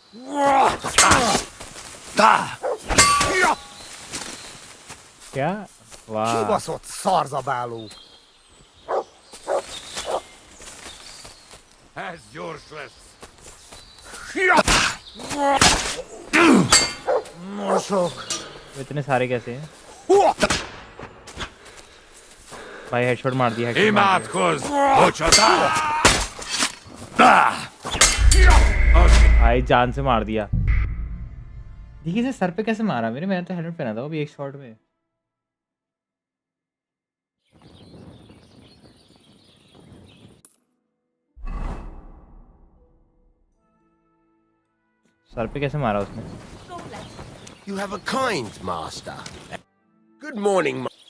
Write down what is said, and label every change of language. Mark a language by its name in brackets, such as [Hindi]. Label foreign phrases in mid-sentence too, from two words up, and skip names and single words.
[Hindi] क्या? वाह, [Hungarian] Kibaszott szarzabáló! Ez gyors lesz. Mosok! [Hindi] इतने सारे कैसे हैं भाई? हेडशॉट मार दिया, हेडशॉट मार [Hungarian] Imádkozz! Bocsatál! [Hindi] दिया भाई, जान से मार दिया। देखिए इसे सर पे कैसे मारा मेरे, मैंने तो हेलमेट पहना था वो भी एक शॉट में। सर पे कैसे मारा उसने? [English] You have a kind master. Good morning,